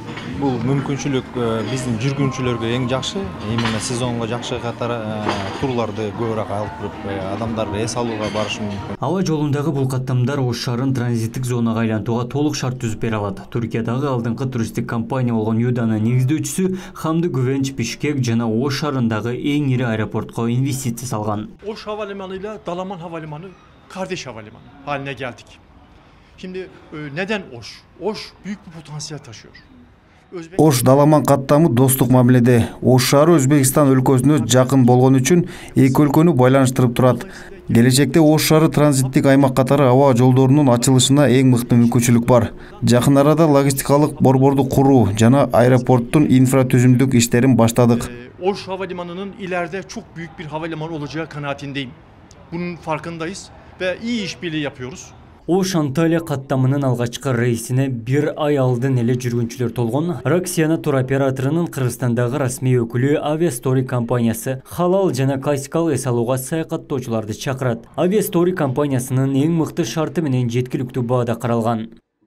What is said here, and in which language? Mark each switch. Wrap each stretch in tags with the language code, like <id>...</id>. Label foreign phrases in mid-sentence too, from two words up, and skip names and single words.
<ky>Бул мүмкүнчүлүк биздин жүргүнчүлөргө эң жакшы, именно сезонго жакшы катары турларды көбүрөөк алып туруп, адамдар эс алууга барышы мүмкүн. Аба жолундагы бул каттамдар Ош шаарын транзиттик зонага айлантууга толук шарт түзүп бере алат. Түркиядагы алдыңкы туристтик компания болгон Юданын негиздөөчүсү Хамит Кувенч Бишкек жана Ош шаарындагы эң ири аэропортко инвестиция салган.</ky> <tr>Oş havalimanıyla Dalaman Havalimanı kardeş havalimanı haline geldik. Şimdi neden Oş? Oş büyük bir potansiyel taşıyor.</tr> <ky>Ош Даламан каттамы достук мамиледе. Ош шаары Өзбекстан өлкөсүнө жакын болгон үчүн эки өлкөнү байланыштырып турат. Келечекте Ош шаары транзиттик аймак катары аба жолдорунун ачылышына эң мыкты мүмкүнчүлүк бар. Жакын арада логистикалык борборду куруу жана аэропорттун инфратүзүмдүк иштерин баштадык.</ky> <tr>Oş Havalimanı'nın ileride çok büyük bir havalimanı olacağı kanaatindeyim. Bunun farkındayız ve iyi işbirliği yapıyoruz.</tr> <ky>Ош Анталия каттамынын алгачкы рейсине 1 ай алдын эле жүргүнчүлөр толгон. Роксиана туроператорунун Кыргызстандагы расмий өкүлү Авиастори компаниясы халал жана классикалык эс алууга саякаттоочуларды чакырат. Авиастори компаниясынын эң мыкты шарты менен жеткиликтүү баада каралган.</ky>